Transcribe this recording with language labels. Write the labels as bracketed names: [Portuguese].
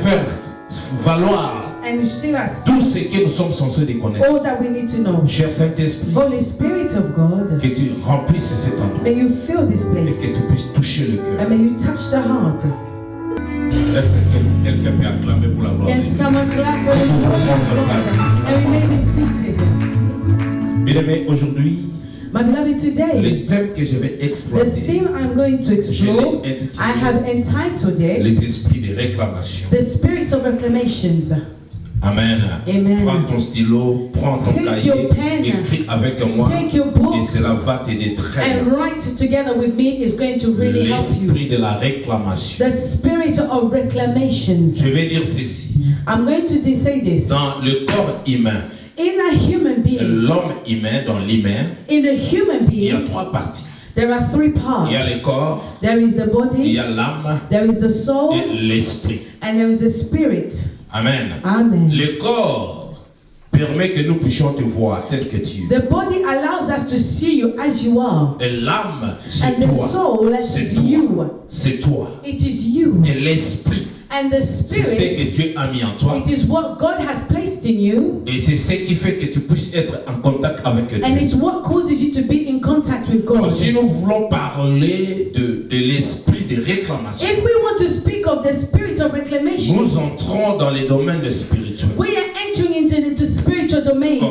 [French] faire valoir [English] and show us [French] tout ce que nous sommes censés de connaître. [English] all that we need to know. [French] Cher Saint-Esprit, [English] Holy Spirit of God, [French] que tu remplisses cet endroit [English] may you fill this [French] et que [English] place [French] tu puisses toucher le [English] and [French] cœur. [English] may you touch the heart. [French] Est-ce que quelqu'un peut acclamer pour la gloire de [English] Can [French] Dieu? [English] someone clap for the Lord? And we may be seated. [French] Bien-aimés, aujourd'hui, [English] My beloved, today, [French] le thème que je vais [English] the [French] exploiter, [English] theme I'm going to explore, [French] Je l'ai intitulé [English] I have entitled it [French] les esprits de réclamation. [English] The Spirits of Reclamations. [French] Amen. [English] Amen. [French] Prends ton stylo, prends ton [English] Take [French] cahier, [English] your pen. [French] écris avec moi [English] Take your book [French] et cela va t'aider très [English] and [French] bien. [English] write together with me is going to really help you. [French] L'esprit de la réclamation. [English] The Spirit of Reclamations. [French] Je vais dire ceci. [English] I'm going to say this. [French] Dans le corps humain, [English] In a human being, [French] l'homme humain, dans l'humain, [English] in a human [French] il y a [English] being, [French] trois parties. [English] there are three [French] Il [English] parts. [French] y a le corps, [English] There is the [French] il [English] body, [French] y a l'âme [English] there is the soul, [French] et l'esprit. [English] and there is the spirit. [French] Amen. [English] Amen. [French] Le corps permet que nous puissions te voir tel que tu es. [English] The body allows us to see you as you are. [French] Et l'âme, c'est [English] And the [French] toi. [English] soul [French] C'est [English] is [French] toi. [English] you. [French] C'est toi. [English] It is you. [French] Et l'esprit, [English] And the [French] c'est ce [English] spirit, [French] que Dieu a mis en toi. [English] it is what God has placed in you. [French] Et c'est ce qui fait que tu puisses être en contact avec [English] And [French] Dieu. [English] it's what causes you to be in contact with God. [French] Si nous voulons parler de l'esprit de réclamation, [English] If we want to speak of the spirit of reclamation, [French] nous entrons dans les domaines spirituels. [English] we are entering into spiritual domains.